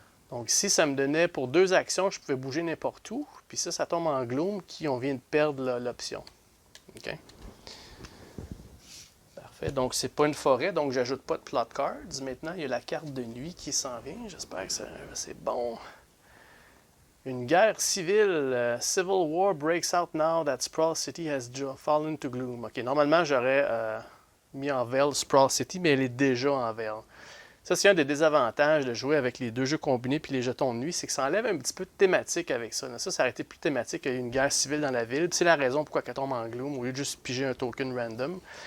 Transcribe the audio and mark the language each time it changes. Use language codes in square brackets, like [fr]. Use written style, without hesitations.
[fr] Donc ici, ça me donnait pour 2 actions, je pouvais bouger n'importe où. Puis ça tombe en gloom, qui on vient de perdre l'option. OK. Parfait. Donc c'est pas une forêt, donc j'ajoute pas de plot cards. Maintenant, il y a la carte de nuit qui s'en vient. J'espère que c'est bon. Une guerre civile. [en] Civil war breaks out now that Sprawl City has fallen to gloom. [fr] OK, normalement, j'aurais mis en veille Sprawl City, mais elle est déjà en veille. Ça, c'est un des désavantages de jouer avec les 2 jeux combinés puis les jetons de nuit, c'est que ça enlève un petit peu de thématique avec ça. Ça aurait été plus thématique qu'il y a une guerre civile dans la ville. C'est la raison pourquoi elle tombe en gloom au lieu de juste piger un token random.